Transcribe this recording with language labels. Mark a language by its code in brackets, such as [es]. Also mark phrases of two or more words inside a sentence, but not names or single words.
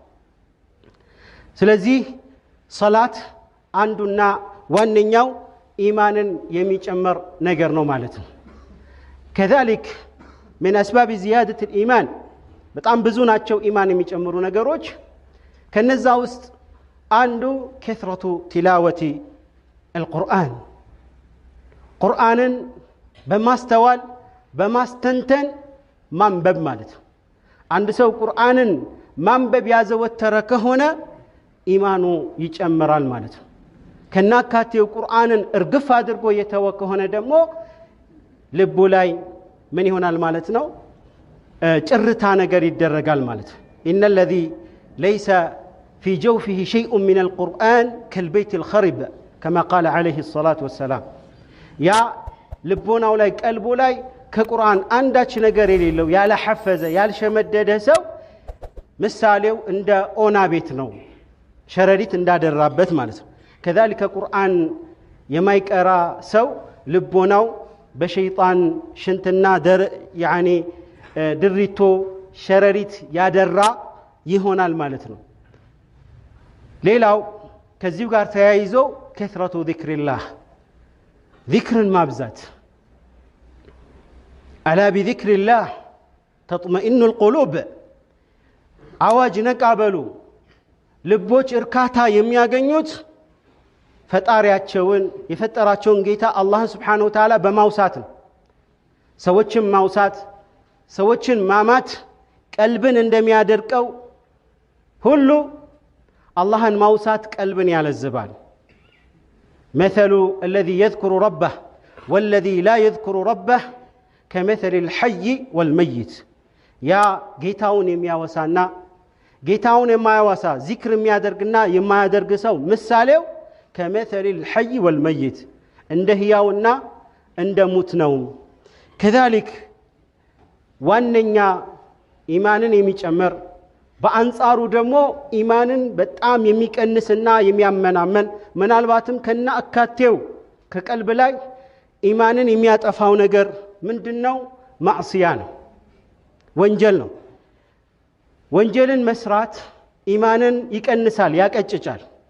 [am] ስለዚህ ሶላት አንዱና ዋነኛው ኢማንን የሚጨምር ነገር ነው ማለት ነው [ar] كذلك من اسباب زياده الايمان [am] በጣም ብዙ ናቸው ኢማን የሚጨምሩ ነገሮች ከነዛ ውስጥ አንዱ [ar] كثرة تلاوة القرآن [am] ቁርአንን በማስተዋል በማስተንተን ማንበብ ማለት ነው አንድ ሰው ቁርአንን ማንበብ ያዘወተረ ከሆነ ኢማኑ ይጨምራል ማለት ነው ከናካቴው ቁርአንን እርግፍ አድርጎ የተወ ከሆነ ደግሞ ልቡ ላይ ምን ይሆናል ማለት ነው ጭርታ ነገር ይደረጋል ማለት ነው [ar] ان الذي ليس في جوفه شيء من القرآن كالبيت الخرب كما قال عليه الصلاة والسلام يا [am] ልቦናው ላይ ቀልቡ ላይ ከቁርአን አንዳች ነገር የሌለው ያለ ሐፈዘ ያልሸመደደ ሰው ምሳሌው እንደ ኦና ቤት ነው ሸረሪት እንዳደራበት ማለት ነው كذلك ቁርአን የማይቀራ ሰው ልቦናው በሸይጣን ሽንትና يعني ድሪቶ ሸረሪት ያደራ ይሆናል ማለት ነው ሌላው ከዚህ ጋር ተያይዞ [ar] كثرة ذكر الله [am] ذكرን ማብዛት [ar] ألا بذكر الله تطمئن القلوب [am] አዋጅ ነቃበሉ ልቦች እርካታ የሚያገኙት ፈጣሪያቸውን የፈጠራቸውን ጌታ አላህ [ar] سبحانه وتعالى [am] በማውሳት ነው ሰዎችን ማውሳት ሰዎችን ማማት ቀልብን እንደሚያደርቀው ሁሉ አላህን ማውሳት ቀልብን ያለዝባል [ar] مثل الذي يذكر ربه والذي لا يذكر ربه كمثل الحي والميت يا [am] ጌታውን የሚያወሳና ጌታውን የማያወሳ ዚክር የሚያደርግና የማያደርግ ሰው ምሳሌው [ar] كمثل الحي والميت [am] እንደ ህያውና እንደ ሙት ነው [ar] كذلك [am] ዋነኛ ኢማንን የሚጨምር በአንጻሩ ደግሞ ኢማንን በጣም የሚቀንስና የሚያመናመን ምናልባትም ከና አካቴው ከቀልብ ላይ ኢማንን የሚያጠፋው ነገር ምንድነው ማዕሲያ ነው ወንጀል ነው ወንጀልን መስራት ኢማንን ይቀንሳል ያቀጭጫል